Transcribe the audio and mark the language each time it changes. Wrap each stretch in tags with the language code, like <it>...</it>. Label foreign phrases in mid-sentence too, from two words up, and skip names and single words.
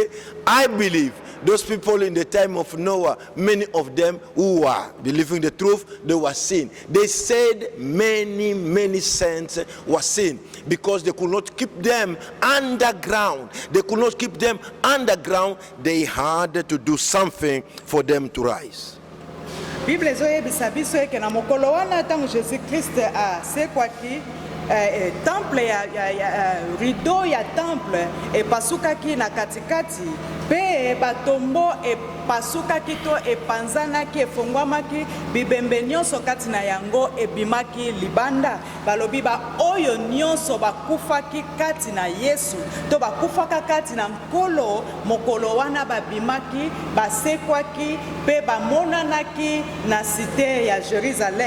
<en>I believe those people in the time of Noah, many of them who were believing the truth, they were seen. They said many saints were seen because they could not keep them underground. They could not keep them underground. They had to do something for them to rise.</en> <ln>Bible ezoyebisa biso eke na mokolo wana ntango Jésus Christ asekwaki temple ya rideau ya temple epasukaki na katikati pe batombo epasukaki to epanzanaki efongwamaki bibembe nyonso kati na yango ebimaki libanda balobi ba oyo nyonso bakufaki kati na Yesu to bakufaka kati na nkolo mokolo wana babimaki basekwaki pe bamonanaki na cité ya Jérusalem.</ln>